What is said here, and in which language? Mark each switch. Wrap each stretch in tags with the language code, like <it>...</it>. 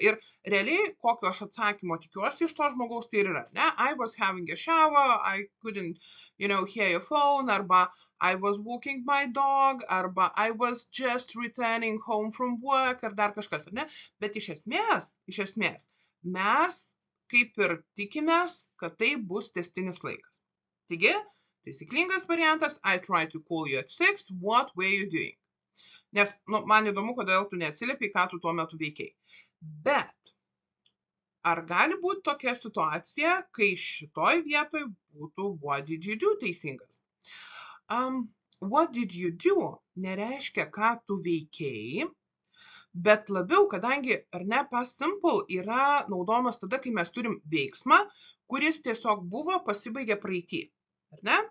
<lt>Ir realiai, kokio aš atsakymo tikiuosi iš to žmogaus, tai yra, ne,</lt> <en>I was having a shower, I couldn't, hear your phone,</en> <lt>arba</lt> <en>I was walking my dog,</en> <lt>arba</lt> <en>I was just returning home from work,</en> <lt>ar dar kažkas, ar ne? Bet iš esmės, mes kaip ir tikimės, kad tai bus tęstinis laikas. Taigi, taisyklingas variantas,</lt> <en>I tried to call you at 6, what were you doing?</en> <lt>Nes, man įdomu, kodėl tu neatsiliepiai, ką tu tuo metu veikiai. Bet, ar gali būti tokia situacija, kai šitoj vietoj būtų</lt> <en>what did you do</en> <lt>teisingas?</lt> <en>What did you do</en> <lt>nereiškia, ką tu veikiai, bet labiau, kadangi, ar ne, past simple yra naudojamas tada, kai mes turim veiksmą, kuris tiesiog buvo, pasibaigė praeity. Ar ne?</lt>